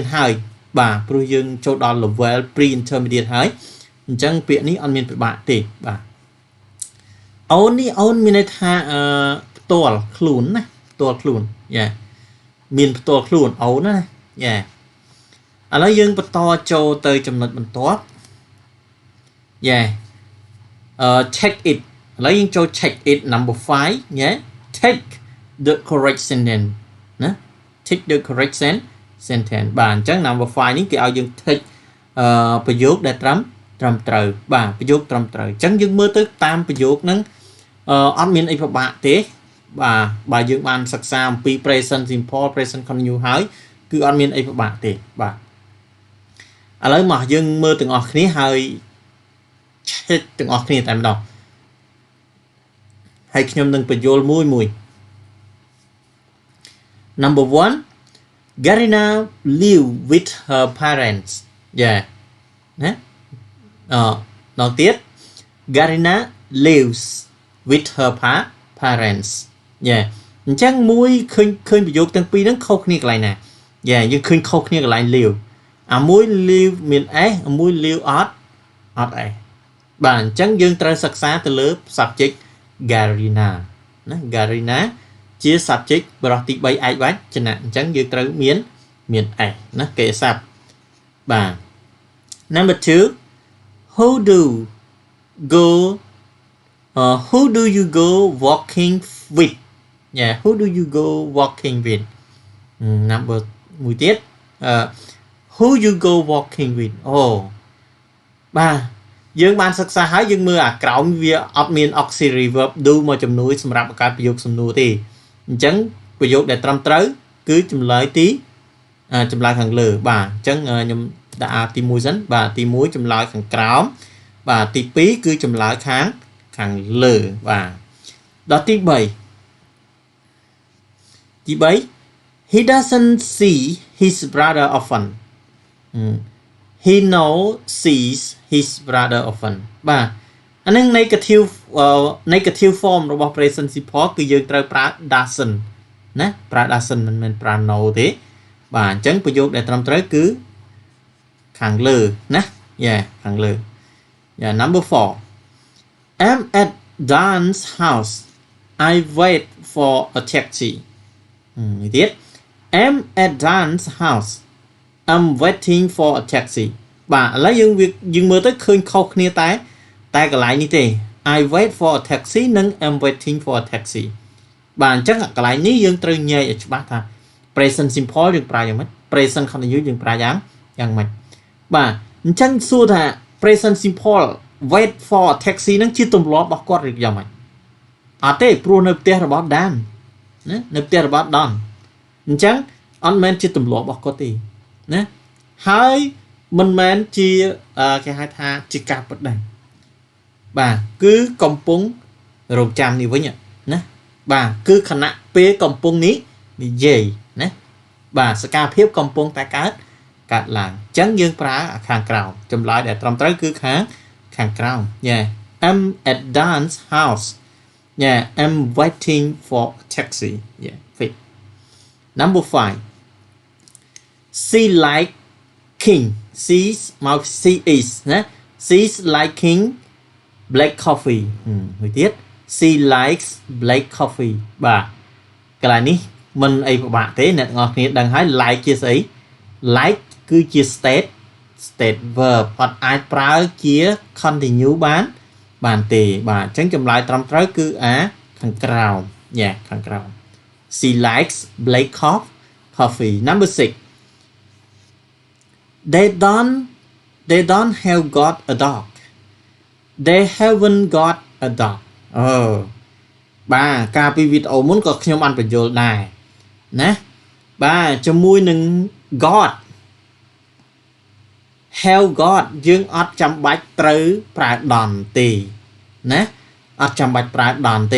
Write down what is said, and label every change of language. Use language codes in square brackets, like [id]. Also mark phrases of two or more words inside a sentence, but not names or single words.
[km] ហើយបាទព្រោះយើងចូលដល់ [en] level pre intermediate [km] ហើយអញ្ចឹងពាក្យនេះអត់មានពិបាកទេបាទអូននេះអូនមានន័យថាផ្ទាល់ខ្លួនណាផ្ទាល់ខ្លួនយ៉ាមានផ្ទាល់ខ្លួន អូនណាយ៉ាឥឡូវយើងបន្តចូលទៅចំណុចបន្ទាប់យ៉ា [en] check it [km] ឥឡូវយើងចូល [en] check it number 5 yeah take the correct sentence [km] ណា [en] take the correct sentence [km] បាទអញ្ចឹង number 5 នេះគេឲ្យយើង take ប្រយោគដែលត្រឹមត្រូវបាទប្រយោ គត្រឹមត្រូវអញ្ចឹងយើងមើលទៅតាមប្រយោគហ្នឹងអត់មានអីពិបាកទេបាទបើយើងបានសិក្សាអំពី [en] present simple present continuous [km] ហើយគឺអត់មានអីពិបាកទេបាទឥឡូវមកយើងមើលទាំងអស់គ្នាហើយ check ទាំងអស់គ្នាតែម្ដងហើយខ្ញុំនឹងបញ្យល់មួយ [en] Number 1, Garina live with her parents. Yeah. [km] ណាដល់ទៀត [en] Garina lives with her parents. Yeah. [km] អញ្ចឹងមួយឃើញប្រយោគទាំងពីរហ្នឹងខុសគ្នាកន្លែងណា Yeah យើងឃើញខុសគ្នាកន្លែង live អាមួយ live មាន s អាមួយ live អត់ s បាទអញ្ចឹងយើងត្រូវសិក្សាទៅលើ subject Garina ណា Garina ជា subject បរិះទី3ឯកវចនៈអញ្ចឹងយើងត្រូវមាន s ណាគេស័ព្ទបាទ [en] Number 2 who do you go walking with Yeah who do you go walking with Number [km] មួយទៀត [en] who you go [km] walking with បាទយើងបានសិក្សាហើយយើងមើលអាក្រោមវាអត់មាន [en] auxiliary verb do [km] មកជំនួយសម្រាប់បង្កើតប្រយោគសំណួរទេអញ្ចឹងប្រយោគដែលត្រឹមត្រូវគឺចម្លើយខាងលើបាទអញ្ចឹងខ្ញុំដាក់ទី1សិនបាទទី1ចម្លើយខាងក្រោមបាទទី2គឺចម្លើយខាងលើបាទដល់ទី3 [en] he doesn't see his brother often [km] he no sees his brother often បាទអានឹង [en] negative form [km] របស់ [en] present simple [km] គឺយើងត្រូវប្រើ doesn't ណាប្រើ doesn't មិនមែនប្រើ no ទេបាទអញ្ចឹងប្រយោគដែលត្រឹមត្រូវគឺខាងលើណាខាងលើ number [en] 4 I'm at Dan's house I wait for a taxi ទៀត I'm at Dan's house I'm waiting for a taxi [km] បាទឥឡូវយើងមើលទៅឃើញខុសគ្នាតែកន្លែងនេះទេ [en] I wait for a taxi និង I'm waiting for a taxi បាទ [km] អញ្ចឹងកន្លែងនេះយើងត្រូវញែកឲ្យច្បាស់ថា [en] present simple [km] យើងប្រើយ៉ាងម៉េច [en] present continuous [km] យើងប្រើយ៉ាងម៉េចបាទអញ្ចឹងសួរថា [en] present simple wait for a taxi [km] នឹង ជាទម្លាប់របស់គាត់ឬយ៉ាងម៉េចអត់ទេព្រោះនៅផ្ទះរបស់ Dan ណានៅផ្ទះរបស់ Don អញ្ចឹងអត់មែន ជាទម្លាប់របស់គាត់ទេណាហើយមិនមែនជាគេហៅថាជាការពិតដែរបាទគឺកំពុងរងចាំនេះវិញណាបាទគឺខណៈពេលកំពុងនេះនិយាយណាបាទសកម្មភាពកំពុងតែកើតឡើងអញ្ចឹងយើងប្រើខាងក្រោមចម្លើយដែលត្រឹមត្រូវគឺខាងក្រោម [en] I'm at Dan's house I'm waiting for a taxi fit number 5 she like king she is ណា she's liking black coffee [km] មួយទៀត [en] she likes black [km] coffee បាទកន្លែងនេះមិនអីពិបាកទេអ្នកទាំងអស់គ្នាដឹងហើយ like ជាស្អី like គឺជា [en] state verb [km] អត់អាចប្រើជា continue បានទេបាទអញ្ចឹងចម្លើយត្រឹមត្រូវគឺខាងក្រោមខាងក្រោម [en] she likes black coffee number 6 they don't have got a dog [km] they haven't got a dog បាទកាលពីវីដេអូមុនក៏ខ្ញុំបានបញ្យល់ដែរណាបាទជាមួយនឹង got [en] have got [km] យើងអត់ចាំបាច់ត្រូវប្រើ don't ទេណាអត់ចាំបាច់ប្រើ don't ទេ